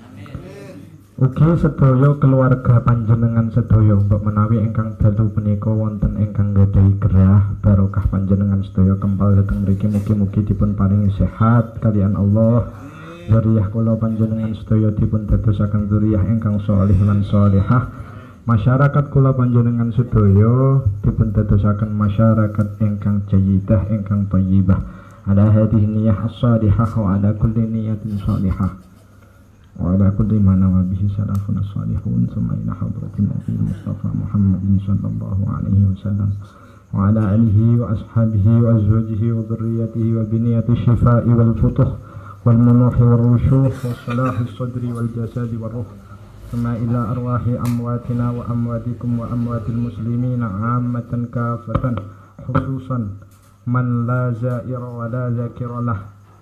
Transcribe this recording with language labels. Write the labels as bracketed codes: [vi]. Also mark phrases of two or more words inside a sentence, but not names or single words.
[jv] Ugi sedaya keluarga panjenengan sedaya mbok menawi ingkang dalu punika wonten ingkang gadhahi gerah barokah panjenengan sedaya kempal dhateng mriki mugi-mugi dipun paringi sehat kalian Allah. Zuriyah kula panjenengan sedaya dipun dadosaken zuriyah ingkang shalih lan shalihah. Masyarakat kula panjenengan sedaya dipun dadosaken masyarakat ingkang jayyidah ingkang thayyibah [ar] على هذه النية الصالحة وعلى كل نية صالحة وعلى كل ما نوى به السلف الصالحون ثم إلى حضرة النبي المصطفى محمد صلى الله عليه وسلم وعلى آله وأصحابه وأزواجه وذرياته وبنية الشفاء والفتوح والمنوح والرشوح وصلاح الصدر والجسد والروح ثم إلى أرواح أمواتنا وأمواتكم وأموات المسلمين عامة كافة خصوصا من لا زائر ولا ذاكر له